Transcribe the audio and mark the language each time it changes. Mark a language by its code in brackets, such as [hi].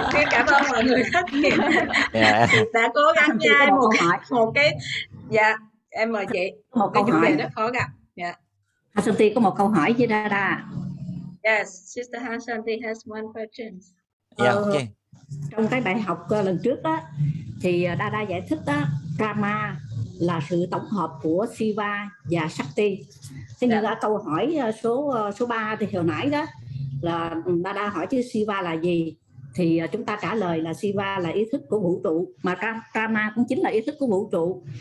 [vi] Cảm ơn mọi người rất nhiều. Đã cố gắng nhai một cái. Dạ, em mời chị. Một câu hỏi rất khó gặp. Dạ. Hasanti có một câu hỏi với Dada. [en] Yes, Sister Hasanti has one question. Yeah, okay. [vi] Trong cái bài học lần trước đó thì Dada giải thích đó, Karma là sự tổng hợp của Shiva và Shakti. Thế nhưng ở câu hỏi số 3 thì hồi nãy đó là Dada hỏi chứ Shiva là gì, thì chúng ta trả lời là Shiva là ý thức của vũ trụ, mà Karma cũng chính là ý thức của vũ trụ.